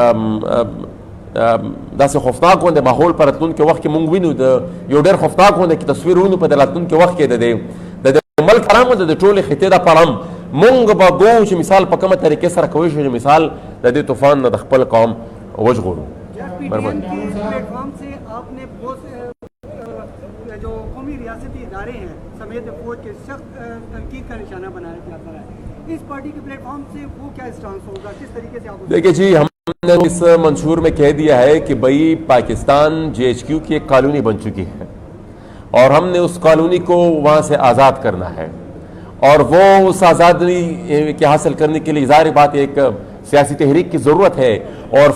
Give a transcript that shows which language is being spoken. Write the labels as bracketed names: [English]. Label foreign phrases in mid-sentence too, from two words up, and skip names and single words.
[Pashto] داسې خوفناک غوندې ماحول په راتلونکي وخت کې مونږ وینو د یو ډېر خوفناک غوندې تصویر وینو په د راتلونکي وخت کې د ملک پاره هم د ټولې خطې دپاره هم مونږ به ګورو چې مثال په کومه طریقې سره کولی شو چې مثال د دې طوفان نه د خپل قوم وژغورو [Urdu] جو قومی ریاستی ادارے ہیں سمیت فوج کے سخت تنقید کا نشانہ بنایا جاتا ہے اس پارٹی کے پلیٹ فارم سے وہ کیا اسٹانس ہوگا کس طریقے سے آپ دیکھیے جی ہم نے اس منشور میں کہہ دیا ہے کہ بھائی پاکستان JHQ کی ایک کالونی بن چکی ہے اور ہم نے اس کالونی کو وہاں سے آزاد کرنا ہے اور وہ اس آزادی کے حاصل کرنے کے لیے ظاہر بات ایک سیاسی تحریک کی ضرورت ہے اور